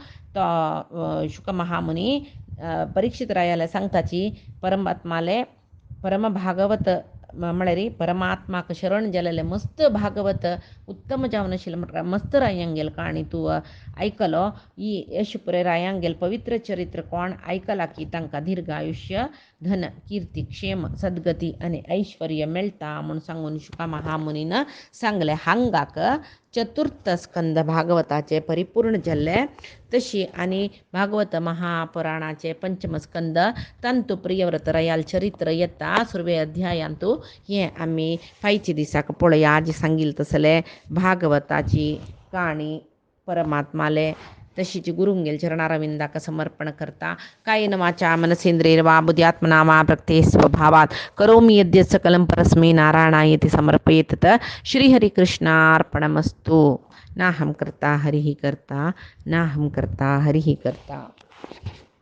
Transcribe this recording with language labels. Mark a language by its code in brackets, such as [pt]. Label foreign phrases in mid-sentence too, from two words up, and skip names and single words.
[kok] तो शुक महामुनी परीक्षित रायाले सांगताची परमात्माले परम भागवत म्हळ्यार परमात्माक शरण जालेले मस्त भागवत उत्तम जावन आशिल्ले मस्त रायांगेल काणी तूं आयकलो ही यश पुरे रायांगेल पवित्र चरित्र कोण आयकला की तांकां दीर्घ आयुष्य धन कीर्ती क्षेम सद्गती आनी ऐश्वर्य मेळटा म्हूण सांगून शुका महामुनीन सांगले हांगाक चतुर्थ स्कंद भागवताचे परिपूर्ण जाल्ले तशी आनी भागवत महापुराणाचे पंचम स्कंद तंतु प्रियव्रत रयाल चरित्र येता सुरवे अध्यायांतू हे आमी फायचे दिसाक पळया आज सांगील तसले भागवताची काणी परमात्माले तशीच गुरुंगेल चरणारविंदाक समर्पण करता [sa] कायेन वाचा मनसेंद्रियर्वा बुद्ध्यात्मना वा प्रकृते स्वभावात् करोमि यद्यत् सकलं परस्मै नारायणायेति समर्पयेत् श्रीहरिकृष्णार्पणमस्तु नाहं कर्ता हरिः कर्ता नाहं कर्ता हरिः कर्ता।